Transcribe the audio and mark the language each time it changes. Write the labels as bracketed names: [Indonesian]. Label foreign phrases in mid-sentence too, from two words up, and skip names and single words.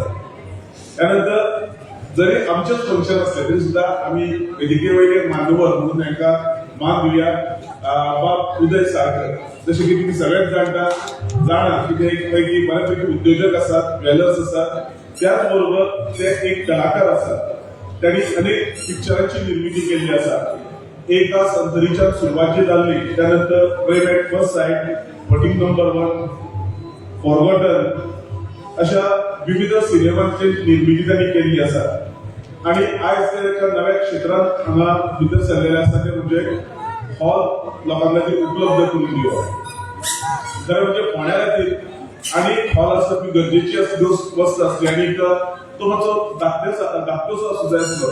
[Marathi] त्यानंतर जरी आमचेच फंक्शन असले तरी सुद्धा आम्ही [Konkani] वेदिके वयले मान्यवर म्हणून तांकां मान दिवया. बाब उदय साळकर, जशें की तुम्ही सगळेच जाणा की ते पैकी बऱ्यापैकी उद्योजक आसात, ज्वेलर्स आसात. त्याचबरोबर ते एक कलाकार आसात. [Marathi] त्यांनी अनेक पिक्चरांची निर्मिती केली आसा. [Konkani] एका संतरीच्या सुरुवात जी जाल्ली त्यानंतर प्रेम एट फर्स्ट साइट, वॉटिंग नंबर 1, फॉरगॉटन अशा विविध सिनेमांची निर्मिती त्यांनी केली आसा आणि आज ते एका नव्या क्षेत्रात हांगा भितर सरलेले आसा ते म्हणजे हॉल लोकां खातीर उपलब्ध करून दिवप. खरें म्हणजे फोंड्या खातीर आणि हॉल आसप ही गरजेची वस्त आसली आणि तो मातसो धाकटोसो असो जाय आसलो.